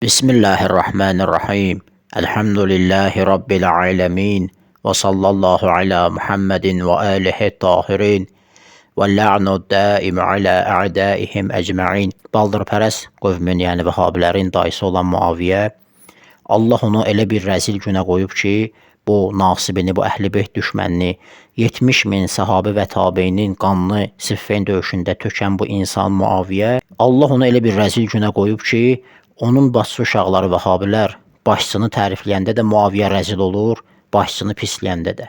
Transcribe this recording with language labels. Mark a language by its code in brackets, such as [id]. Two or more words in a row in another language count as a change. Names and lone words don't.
[ar] بسم الله الرحمن الرحيم الحمد لله رب العالمين. وصلى الله على محمد وآله الطاهرين. واللعن الدائم على أعدائهم أجمعين. [az] Baldırpərəst qövmün, yəni Vəhabilərin dayısı olan Muaviyə, Allah onu elə bir rəzil günə qoyub ki, bu nasibini, bu əhl-i beyt düşmənini, 70 min sahabə və tabeinin qanını Siffin döyüşündə tökən bu insan Muaviyə, Allah onu elə bir rəzil günə qoyub ki, onun başçı uşaqları Vəhabilər başçını tərifləyəndə də Muaviyə rəzil olur, başçını pisləyəndə də.